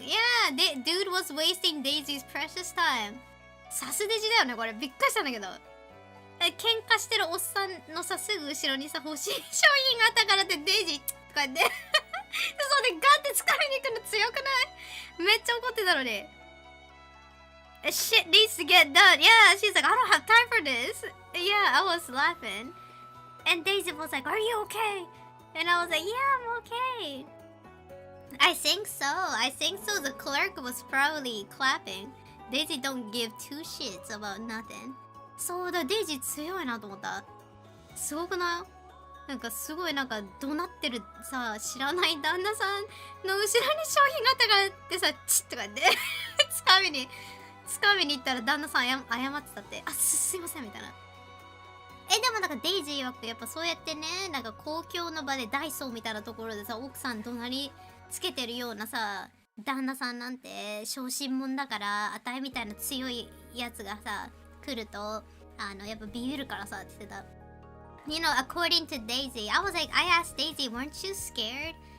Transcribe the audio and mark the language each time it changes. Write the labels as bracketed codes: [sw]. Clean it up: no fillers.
[en] Yeah, dude was wasting Daisy's precious time. [ja] さすデジだよね、これ。びっくりしたんだけど。喧嘩してるおっさんのさ、すぐ後ろにさ、欲しい商品があったからってデイジーとか言って。そうで、ガッて掴みに行くの強くない？めっちゃ怒ってたのに。 [en] Shit needs to get done. Yeah, she's like, I don't have time for this. Yeah, I was laughing. And Daisy was like, are you okay? And I was like, yeah, I'm okay. I think so. The clerk was probably clapping. Daisy don't give two shits about nothing. [ja] そうだ、デイジー強いなと思った。すごくない？なんかすごいなんか怒鳴ってるさ、知らない旦那さんの後ろに商品があったからってさ、チッとか言って掴みに行ったら旦那さん謝ってたって。すいませんみたいな。でもなんかデイジー曰くやっぱそうやってね、なんか公共の場でダイソーみたいなところでさ、奥さん怒鳴りつけてるようなさ、旦那さんなんて小心者だから、あたいみたいな強いやつがさ来るとやっぱビビるからさって言ってた。 [en] You know, according to Daisy, I asked Daisy, weren't you scared?